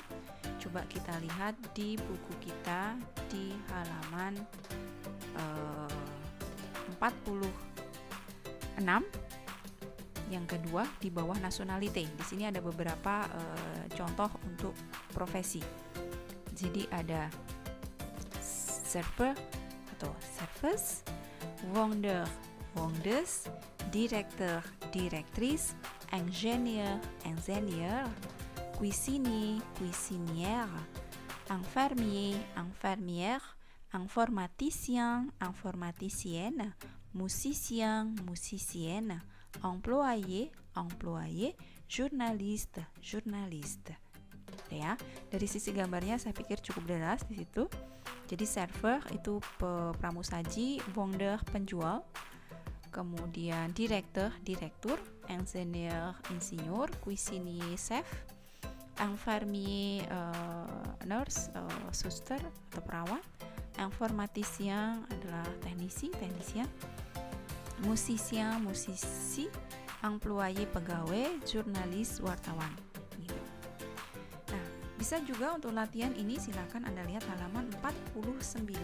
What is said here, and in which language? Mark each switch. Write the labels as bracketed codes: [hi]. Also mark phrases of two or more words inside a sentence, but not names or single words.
[id] Coba kita lihat di buku kita di halaman 46. Yang kedua di bawah nationalité. Di sini ada beberapa contoh untuk profesi. Jadi ada [fr] serveur atau serveuse, vendeur, vendeuse, directeur, directrice, ingénieur, ingénieur, cuisinier, cuisinière, infirmier, infirmière, informaticien, informaticienne, musicien, musicienne, employé, employé, journaliste, journaliste. [id] Ya, dari sisi gambarnya saya pikir cukup jelas di situ. Jadi serveur itu pramusaji, vendeur penjual, kemudian directeur, direktur, ingénieur, insinyur, cuisinier, chef, infirmier, nurse, suster atau perawat, informaticien adalah teknisi, teknisian, musicien, musisi, employé pegawai, jurnalis wartawan. Gitu. Nah, bisa juga untuk latihan ini silakan Anda lihat halaman 49.